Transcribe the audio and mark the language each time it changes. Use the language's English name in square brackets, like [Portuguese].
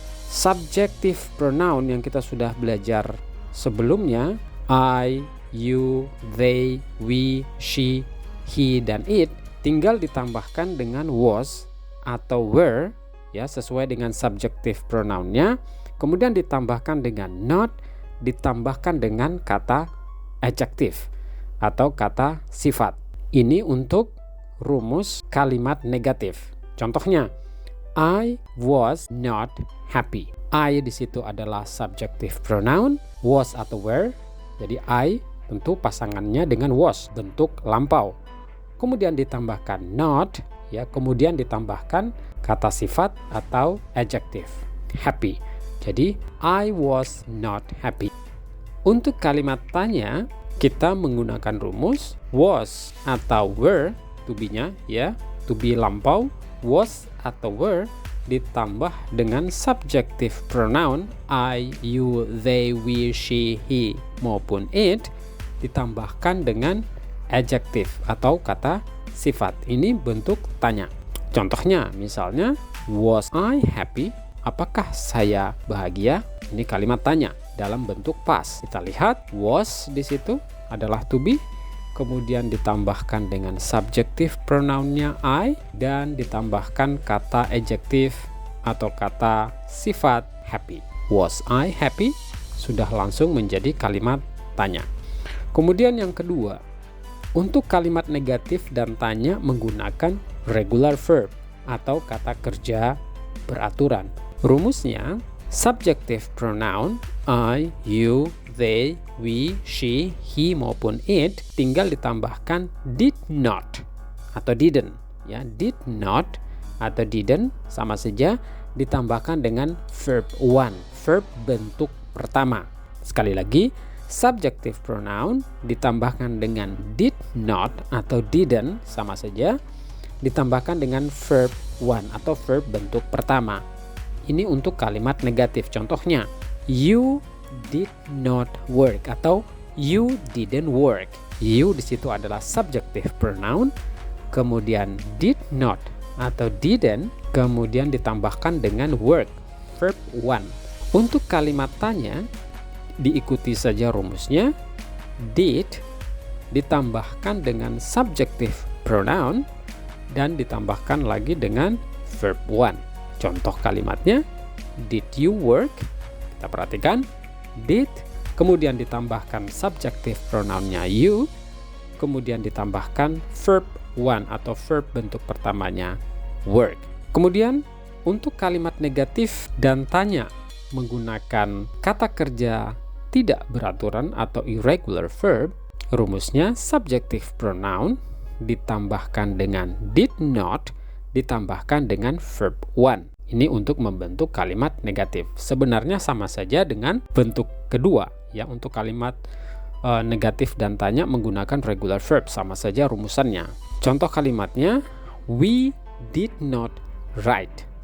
[Indonesian] Subjective pronoun yang kita sudah belajar sebelumnya, I, you, they, we, she, he, dan it, tinggal ditambahkan dengan was atau were, ya, sesuai dengan subjective pronounnya. Kemudian ditambahkan dengan not, ditambahkan dengan kata adjective atau kata sifat. Ini untuk rumus kalimat negatif. Contohnya, [English] I was not happy. [Indonesian] I di situ adalah subjective pronoun, was atau were. Jadi I tentu pasangannya dengan was, bentuk lampau. Kemudian ditambahkan not, ya, kemudian ditambahkan kata sifat atau adjective, happy. Jadi [English] I was not happy. [Indonesian] Untuk kalimat tanya, kita menggunakan rumus was atau were, to be-nya, ya, to be lampau, was atau were ditambah dengan subjective pronoun I, you, they, we, she, he maupun it, ditambahkan dengan adjective atau kata sifat. Ini bentuk tanya. Contohnya misalnya, [English] was I happy? [Indonesian] Apakah saya bahagia? Ini kalimat tanya dalam bentuk pas. Kita lihat was di situ adalah to be, kemudian ditambahkan dengan subjective pronounnya I, dan ditambahkan kata adjective atau kata sifat happy. [English] Was I happy? [Indonesian] Sudah langsung menjadi kalimat tanya. Kemudian yang kedua, untuk kalimat negatif dan tanya menggunakan regular verb atau kata kerja beraturan. Rumusnya, subjective pronoun I, you, they, we, she, he maupun it tinggal ditambahkan did not atau didn't, ya. Did not atau didn't sama saja ditambahkan dengan verb one, verb bentuk pertama. Sekali lagi, subjective pronoun ditambahkan dengan did not atau didn't sama saja ditambahkan dengan verb one atau verb bentuk pertama. Ini untuk kalimat negatif. Contohnya, [English] you did not work atau you didn't work. [Indonesian] You di situ adalah subjective pronoun, kemudian did not atau didn't, kemudian ditambahkan dengan work, verb one. Untuk kalimat tanya, diikuti saja rumusnya, did ditambahkan dengan subjective pronoun dan ditambahkan lagi dengan verb one. Contoh kalimatnya, [English] did you work? [Indonesian] Kita perhatikan, did, kemudian ditambahkan subjective pronounnya you, kemudian ditambahkan verb one atau verb bentuk pertamanya work. Kemudian untuk kalimat negatif dan tanya menggunakan kata kerja tidak beraturan atau irregular verb, rumusnya subjective pronoun ditambahkan dengan did not ditambahkan dengan verb one. Ini untuk membentuk kalimat negatif. Sebenarnya sama saja dengan bentuk kedua, ya. Untuk kalimat negatif dan tanya menggunakan regular verb, sama saja rumusannya. Contoh kalimatnya, [English] we did not write.